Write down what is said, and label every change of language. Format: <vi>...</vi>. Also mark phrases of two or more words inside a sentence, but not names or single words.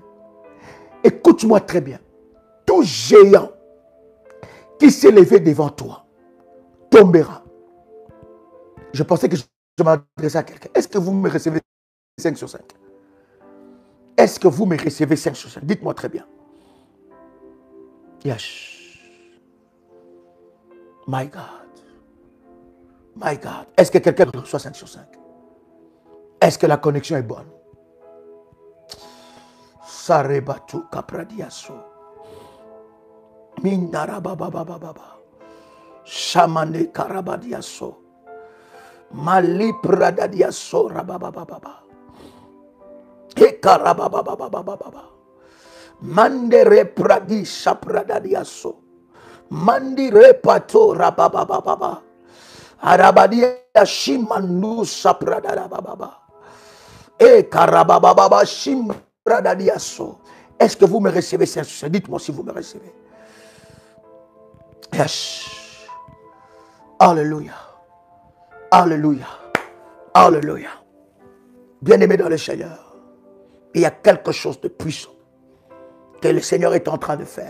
<fr>Écoute-moi très bien. Tout géant qui s'est levé devant toi tombera. Je pensais que je m'adressais à quelqu'un. Est-ce que vous me recevez 5 sur 5? Est-ce que vous me recevez 5 sur 5? Dites-moi très bien.</fr> <en>Yes. My God. My God.</en> <fr>Est-ce que quelqu'un reçoit 5 sur 5? Est-ce que la connexion est bonne? Sarebatu kapradiaso. Mindarababababa. Shamane karabadiaso. Mali pradadiaso rababababa. Ekarababababa. Mandere pradisha pradadiaso. Mandire pato rababababa. Arabadia shimandu sapradababa. Ekarabababa shimpradadiaso. Est-ce que vous me recevez? Dites-moi si vous me recevez.</fr> <en>Yes. Alléluia.</en> <fr>Alléluia. Alléluia. Bien-aimé dans le Seigneur, il y a quelque chose de puissant que le Seigneur est en train de faire.</fr>